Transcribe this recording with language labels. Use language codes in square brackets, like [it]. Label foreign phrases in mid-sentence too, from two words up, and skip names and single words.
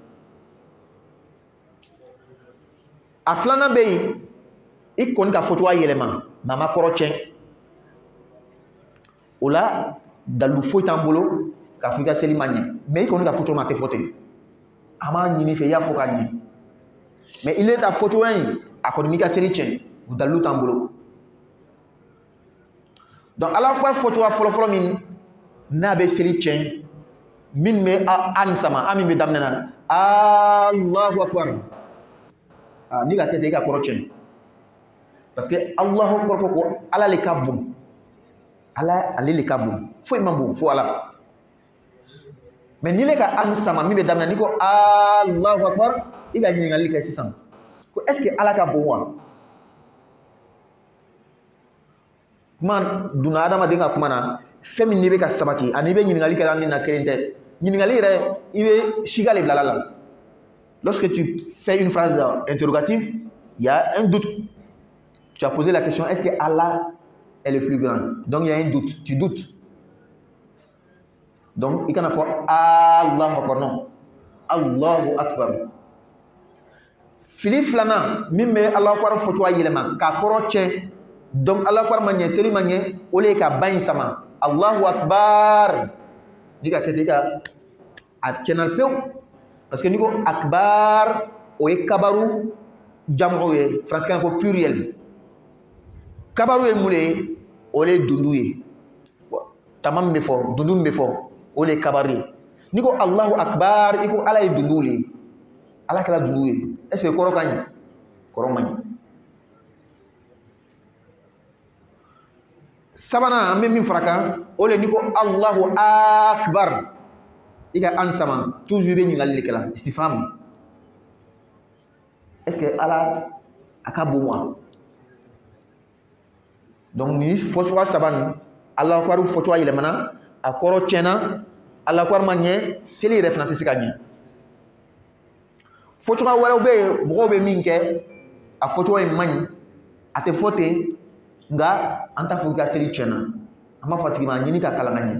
[bm] A filanan bɛ yen i kɔni ka fɔcogoya yɛlɛma mais a ma kɔrɔ tiɲɛ. O la dalilu foyi t'an bolo k'a fɔ i ka seli ma ɲɛ mais i kɔni ka fɔcogo ma a tɛ fɔ ten. A m'a ɲini fɛ i y'a fɔ ka ɲɛ mais [fr] il est [bm] ta fɔcogoya in a kɔni b'i ka seli tiɲɛ, o dalilu t'an bolo. Donc [ar] الله أكبر [bm] fɔcogoya fɔlɔfɔlɔ min n'a bɛ seli tiɲɛ min bɛ a ni sama a min bɛ daminɛ na [ar] الله أكبر [bm] n'i ka kɛ ten i ka kɔrɔ tiɲɛ [fr] parce que [ar] الله أكبر [bm] ko ala le ka bon, ala ale le ka bon, foyi ma bon fo ala. Mais n'i le ka an sama min bɛ daminɛ n'i ko [ar] الله أكبر [bm] i ka ɲininkali kɛ sisan ko [fr] est ce que [bm] ala ka bon wa? Kuma donna adamaden ka kuma na fɛn min n'i bɛ ka sabati ani i bɛ ɲininkali kɛ min na kelen tɛ. Ɲininkali yɛrɛ i bɛ siga le bila la. [fr] Lorsque tu fais une phrase interrogative, il y a un doute. Tu as posé la question est ce que Allah est le plus grand? Donc il y a un doute, tu doutes. Donc il y a [ar] الله أكبر, [fr] non, [ar] الله أكبر. [bm] Fili filana min bɛ [ar] الله أكبر [bm] fɔcogoya yɛlɛma k'a kɔrɔ tiɲɛ, donc [ar] الله أكبر [bm] ma ɲɛ seli ma ɲɛ o le ye ka ba in sama [ar] الله أكبر [bm] ni ka kɛ ten ka a tiɲɛna pewu [fr] parce que [bm] ni ko akbar o ye kabaru jamu ye faransikan ko pluriel. Kabaru ye mun de ye o le ye dundu ye, tama min bɛ fɔ dundu min bɛ fɔ o le ye kabaru ye. Ni ko [ar] الله أكبر [bm] i ko ala ye dundu le, ala kɛra dundu ye. [fr] Est ce que [bm] kɔrɔ ka ɲi? Kɔrɔ ma ɲi. Sabanan an bɛ min fara kan o le ni ko [ar] الله أكبر [bm] i ka an sama toujours i bɛ ɲininkali de kɛla istifham. [fr] Est ce que [bm] ala a ka bon wa? Donc ni fɔcogoya saba nin [ar] الله أكبر [bm] fɔcogoya yɛlɛmana a kɔrɔ tiɲɛna [ar] الله أكبر [bm] ma ɲɛ seli yɛrɛ fana tɛ se ka ɲɛ. Fɔcogoya wɛrɛw bɛ yen mɔgɔw bɛ min kɛ a fɔcogoya in man ɲi a tɛ fɔ ten nka an t'a fɔ i ka seli tiɲɛna, an b'a fɔ a tigi ma ɲini ka kalan ka ɲɛ.